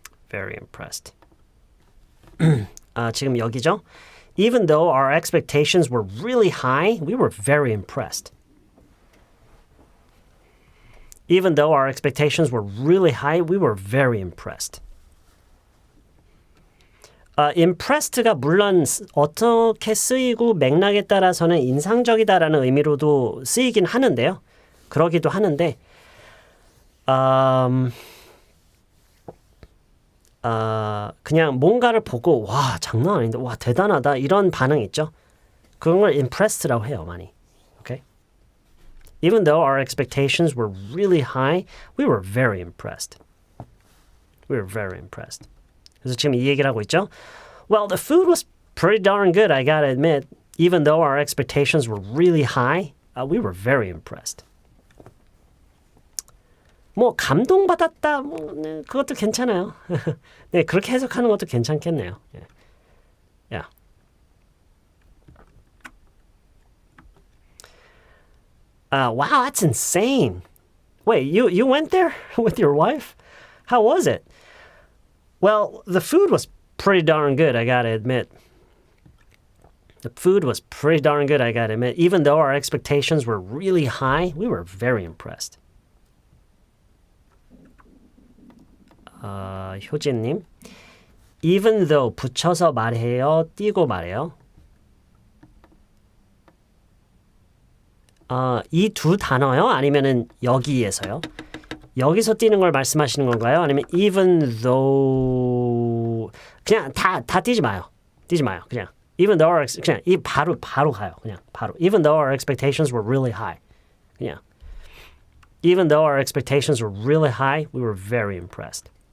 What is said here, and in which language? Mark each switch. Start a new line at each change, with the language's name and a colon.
English: Very impressed.
Korean: 지금 여기죠?
English: Even though our expectations were really high, we were very impressed. Even though our expectations were really high, we were very impressed.
Korean: impressed가 물론 어떻게 쓰이고 맥락에 따라서는 인상적이다라는 의미로도 쓰이긴 하는데요. 그러기도 하는데 그냥 뭔가를 보고 와, 장난 아닌데, 와, 대단하다 이런 반응 있죠. 그런 걸 impressed라고 해요, 많이.
English: Okay? Even though our expectations were really high, we were very impressed. We were very impressed.
Korean: 그래서 지금 이 얘기를 하고 있죠.
English: Well, the food was pretty darn good, I gotta admit. Even though our expectations were really high, we were very impressed.
Korean: 뭐 감동받았다, 네, 그것도 괜찮아요. 네, 그렇게 해석하는 것도 괜찮겠네요.
English: Yeah. Wow, that's insane. Wait, you went there with your wife? How was it? Well, the food was pretty darn good, I gotta admit. The food was pretty darn good, I gotta admit. Even though our expectations were really high, we were very impressed.
Korean: 효진님, even though 붙여서 말해요, 띄고 말해요? 이 두 단어요? 아니면은 여기에서요? 여기서 띄는 걸 말씀하시는 건가요? 아니면 even though 그냥 다 띄지 마요. 띄지 마요. 그냥
English: even though our
Korean: 그냥 이 바로 가요. 그냥 바로
English: even though our expectations were really high.
Korean: 그냥
English: even though our expectations were really high, we were very impressed.